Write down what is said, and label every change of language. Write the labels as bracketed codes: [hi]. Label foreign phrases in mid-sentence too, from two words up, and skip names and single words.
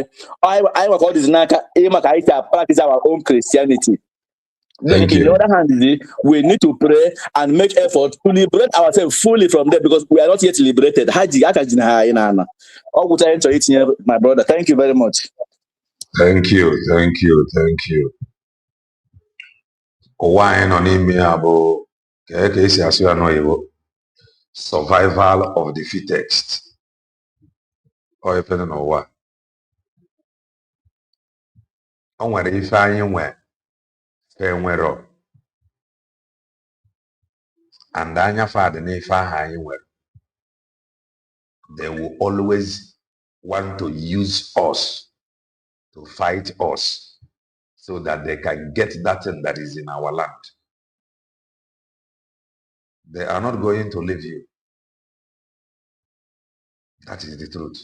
[en] I call this naka practice our own Christianity. Then Thank in the you. other hand, we need to pray and make effort to liberate ourselves fully from them because we are not yet liberated. My brother, thank you very much. Thank you. [ig] Ụwa anyị nọ n'ime ya bụ ka esi asụ ya n'oyibo [en] survival of the fittest. [ig] Ọ ife dị n'ụwa. O nwere ife anyị nwe ka enwero and anya fadị n'ife ahụ anyị nwere. [en] They will always want to use us to fight us so that they can get that thing that is in our land. They are not going to leave you. That is the truth.